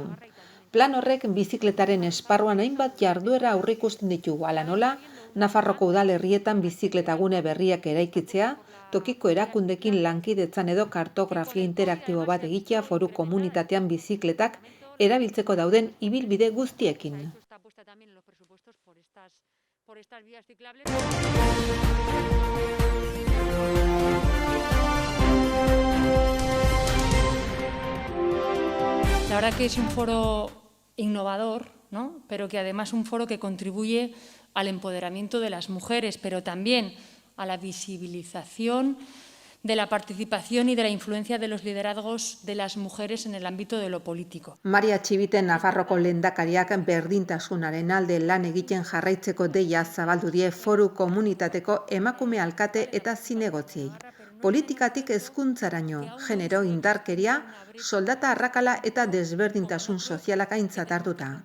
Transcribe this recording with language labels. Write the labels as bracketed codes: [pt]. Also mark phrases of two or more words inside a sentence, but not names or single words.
[eu] Plan horrek bizikletaren esparruan hainbat jarduera aurreikusten ditu, hala nola, Nafarroko udalerrietan bizikletagune berriak eraikitzea, tokiko erakundekin lankidetzan edo kartografia interaktibo bat egitea foru komunitatean bizikletak erabiltzeko dauden ibilbide guztiekin. [es] La verdad que es un foro innovador, ¿no? Pero que además es un foro que contribuye al empoderamiento de las mujeres, pero también a la visibilización de la participación y de la influencia de los liderazgos de las mujeres en el ámbito de lo político. [eu] Maria Txibite Nafarroko lehendakariak berdintasunaren alde lan egiten jarraitzeko deia zabaldu die foru komunitateko emakume alkate eta zinegotziei. Politikatik hezkuntzaraino, genero indarkeria, soldata arrakala eta desberdintasun sozialak aintzat hartuta.